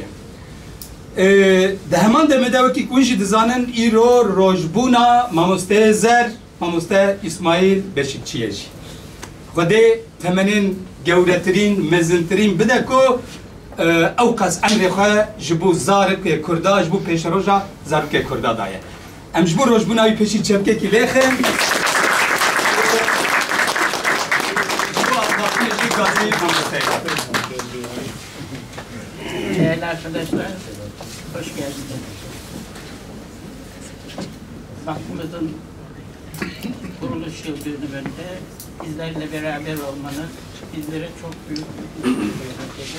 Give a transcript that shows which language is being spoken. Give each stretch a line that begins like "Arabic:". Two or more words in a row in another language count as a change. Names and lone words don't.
Kurdish: Di heman demê de wekî ku hûn jî dizanin îro rojbûna mamosteyê zer, mamoste İsmail Beşikçiyê jî. Xwedê temenên gewretirîn, mezintirîn bide ku ew qas emrê xwe ji bo zarokê Kurda, ji bo pêşeroja zarokê Kurda daye. Em ji bo rojbûna wî pêşî çepkekî lêxin.
Turkish: Değerli arkadaşlar, hoş geldiniz. Vakfımızın kuruluş yıl dönümünde bizlerle beraber olmanız bizlere çok büyük mutluluk.